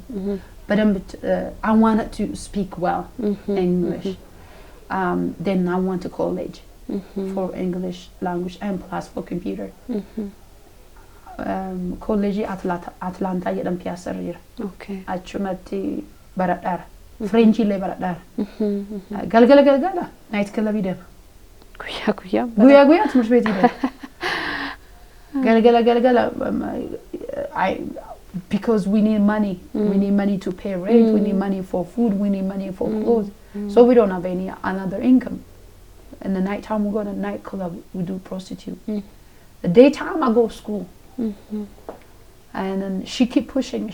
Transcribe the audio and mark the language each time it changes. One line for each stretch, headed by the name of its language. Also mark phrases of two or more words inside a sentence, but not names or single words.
English: Badam I wanted to speak well English. Then I went to college for English language and plus for computer.
Oromo: College Atlanta jedham Piazza Rira. Okay. Achumatti baradhara. French illee baradhara. Galgala
English: night club
Oromo: deema. Guyyaa timirta beetii deema.
English: Galgala because we need money. We need money to pay rent. We need money for food. We need money for clothes. So we don't have any another income. In the night time we go to nightclub. We do prostitute. The daytime I go to school. And then she kept pushing me.